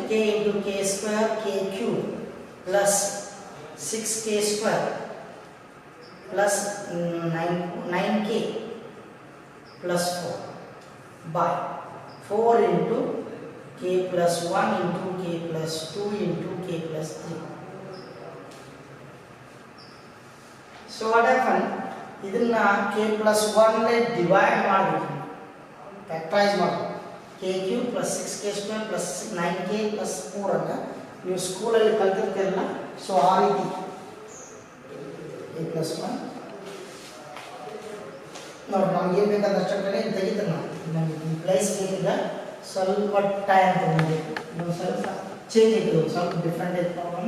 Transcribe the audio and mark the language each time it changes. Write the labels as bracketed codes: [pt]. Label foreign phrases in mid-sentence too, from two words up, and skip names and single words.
[en] k into k square k cube plus 6k square plus 9k plus 4 by 4 into k plus 1 into k plus 2 into k plus 3. So what happened? [kn] ಇದನ್ನ [en] k plus 1 [kn] ಲೆ ಡಿವೈಡ್ ಮಾಡಬೇಕು, ಫ್ಯಾಕ್ಟರೈಸ್ ಮಾಡಬೇಕು. [en] k cube plus 6k square plus 9k plus 4 [kn] ಅನ್ನು ನೀವು ಸ್ಕೂಲಲ್ಲಿ ಕಲ್ತಿರ್ತೀರಲ್ಲ, ಸೊ ಆ ರೀತಿ [en] k plus 1 [kn] ನೋಡಿ ನಮ್ಗೆ ಏನು ಬೇಕಾದ ಅಷ್ಟೇ ತೆಗಿತಾರೆ. ನಮಗೆ ಈ ಪ್ಲೇಸ್ ಬೇಕಿಲ್ಲ, ಸ್ವಲ್ಪ ಟೈಮ್ ತಗೊಂಡಿದ್ದು ಇನ್ನೊಂದು ಸ್ವಲ್ಪ ಚೇಂಜ್ ಇತ್ತು, ಸ್ವಲ್ಪ ಡಿಫ್ರೆಂಟ್ ಇತ್ತು ಪ್ರಾಬ್ಲಮ್.